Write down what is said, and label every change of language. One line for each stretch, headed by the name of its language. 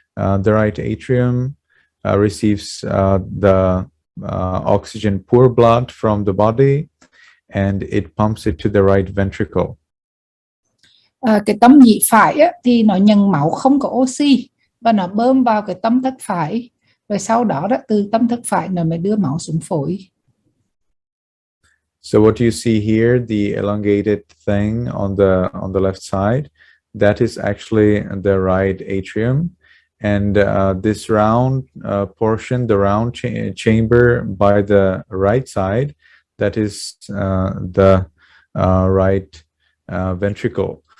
English: The right atrium receives the oxygen poor blood from the body, and it pumps it to the right ventricle.
Vietnamese: Cái tâm nhị phải á, thì nó nhận máu không có oxy và nó bơm vào cái tâm thất phải, rồi sau đó từ tâm thất phải nó mới đưa máu xuống phổi.
English: So what you see here, the elongated thing on the left side, that is actually the right atrium, and this round portion, the round chamber by the right side, that is the right ventricle.